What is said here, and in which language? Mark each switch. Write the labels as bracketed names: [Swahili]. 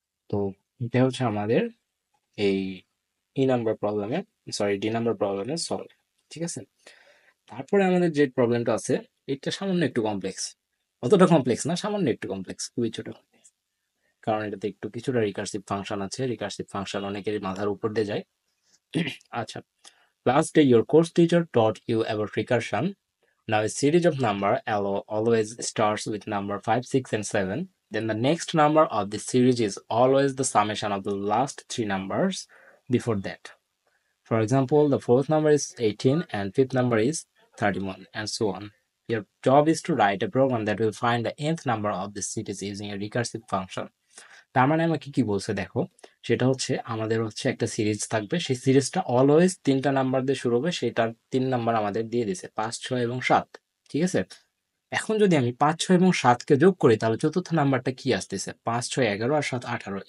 [Bangla] তো এটা হচ্ছে আমাদের এই ডি নাম্বার প্রবলেমের সলভ। ঠিক আছে, তারপরে আমাদের যে প্রবলেমটা আছে এটা সামান্য একটু কমপ্লেক্স, অতটা কমপ্লেক্স না, সামান্য একটু কমপ্লেক্স, খুবই ছোট, কারণ এটাতে একটু কিছুটা রিকার্সিভ ফাংশন আছে। রিকার্সিভ ফাংশন অনেকেরই মাথার উপর দিয়ে যায়। [English] আচ্ছা, last day your course teacher taught you about recursion. Now a series of number always starts with number 5, 6 and 7. Then the next number of the series is always the summation of the last three numbers before that. For example, the fourth number is 18 and fifth number is 31 and so on. Your job is to write a program that will find the nth number of the series using a recursive function. [Bangla] তার মানে আমাকে কি বলছে দেখো, সেটা হচ্ছে আমাদের হচ্ছে একটা সিরিজ থাকবে, সেই সিরিজটা অলওয়েজ তিনটা নাম্বার দিয়ে শুরু হবে, সেটার 3 নাম্বার আমাদের দিয়ে দিছে 5, 6 এবং 7। ঠিক আছে, এখন যদি আমি 5, 6 এবং 7 কে যোগ করি তাহলে চতুর্থ নাম্বারটা কি আসতেছে, 5, 6, 11 আর 7, 18।